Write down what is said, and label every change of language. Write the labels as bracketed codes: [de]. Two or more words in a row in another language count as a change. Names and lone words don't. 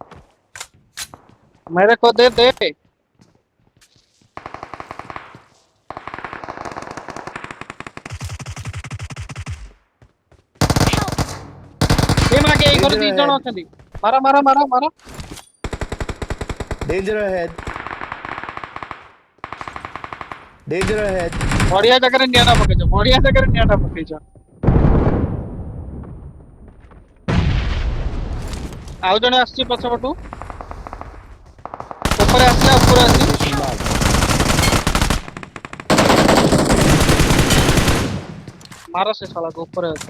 [hi] मेरे को दे दे। [or] ଏ ମାଗେ ଏଇ ଘରେ [en] Danger [or] 2 ଜଣ [en] ahead. [or] ଅଛନ୍ତି। ମାର ମାର ମାର ମାର। [en] Danger ahead. Danger ahead. [or] ବଢିଆ ଜାଗାରେ ନିଆଁଟା ପକେଇଛ, ବଢିଆ ଜାଗାରେ ନିଆଁଟା ପକେଇଛ। ଆଉ ଜଣେ ଆସୁଛି ପଛପଟୁ। ଉପରେ ଆସିଲା, ଉପରେ ଆସି। [en] Location marked. [or] ମାର ସେ ଶାଳାକୁ, ଉପରେ ଅଛି।